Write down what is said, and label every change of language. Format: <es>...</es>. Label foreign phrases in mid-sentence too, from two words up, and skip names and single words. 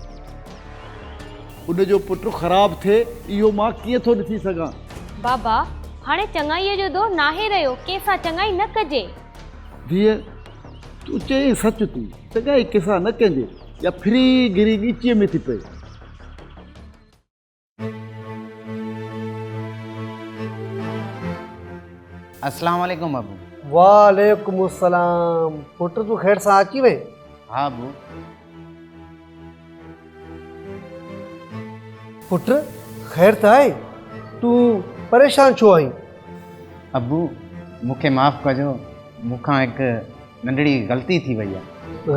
<sd>उनजो पुटु ख़राबु थिए इहो मां कीअं थो ॾिसी सघां? बाबा, हाणे चङाईअ जो दौरु नाहे रहियो, कंहिंसां चङाई न कजे। धीअ तूं चई सच थी, चङाई कंहिंसां न कजे या फ्री गिरी ॻीचीअ में थी पए। अस्सलाम वालेकुम अबू। वालेकुम सलाम। पुट तूं ख़ैर सां अची वई? हाँ अबू। पुट ख़ैर त आहे? तूं परेशान छो आहीं? अबू मूंखे माफ़ कजो, मूंखां हिकु नंढड़ी ग़लती थी वई आहे।</sd>